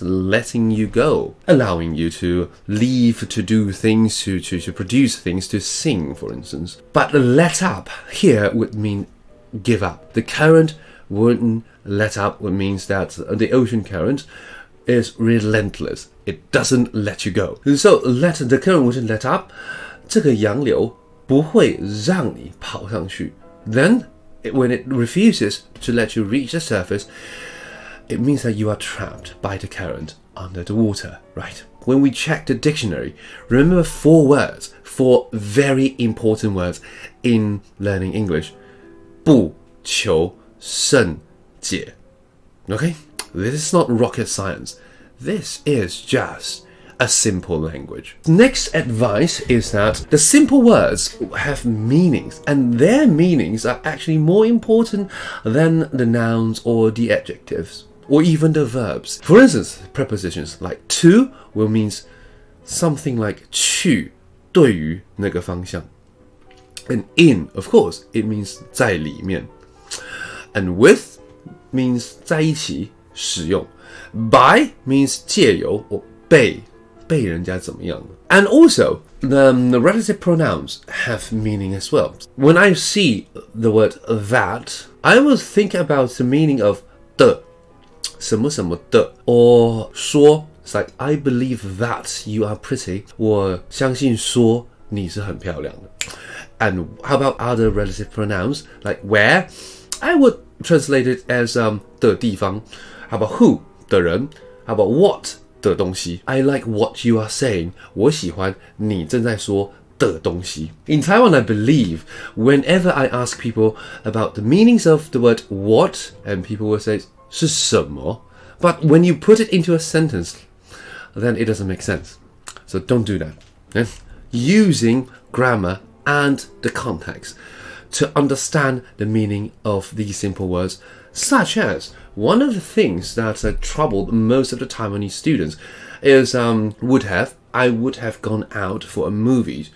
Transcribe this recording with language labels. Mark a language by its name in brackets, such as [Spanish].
[English] Letting you go, allowing you to leave, to do things, to produce things, to sing, for instance. But let up here would mean give up. The current wouldn't let up, which means that the ocean current is relentless. It doesn't let you go. So the current wouldn't let up. [Chinese] 这个洋流不会让你跑上去. [English] Then when it refuses to let you reach the surface, it means that you are trapped by the current under the water, right? When we check the dictionary, remember 4 words, 4 very important words in learning English. [Chinese] 不求甚解. [English] Okay? This is not rocket science. This is just a simple language. Next advice is that the simple words have meanings, and their meanings are actually more important than the nouns or the adjectives, or even the verbs. For instance, prepositions like to will mean something like [Chinese] 去对于那个方向. [English] And in, of course, it means [Chinese] 在里面. [English] And with means [Chinese] 在一起使用. [English] By means [Chinese] 借由 [English] or [Chinese] 被人家怎么样. [English] And also, the relative pronouns have meaning as well. When I see the word that, I will think about the meaning of 的, [Chinese] 什么什么的, [English] or 说. It's like, I believe that you are pretty. [Chinese] 我相信说你是很漂亮的. [English] And how about other relative pronouns like where? I would translate it as [Chinese] 的地方. [English] How about who? [Chinese] 的人. [English] How about what? [Chinese] 的东西. [English] I like what you are saying. [Chinese] 我喜欢你正在说的东西. [English] In Taiwan, I believe whenever I ask people about the meanings of the word what, and people will say [Chinese] 是什么, [English] but when you put it into a sentence, then it doesn't make sense. So don't do that. Yeah? Using grammar and the context to understand the meaning of these simple words, such as one of the things that troubled most of the Taiwanese students is I would have gone out for a movie.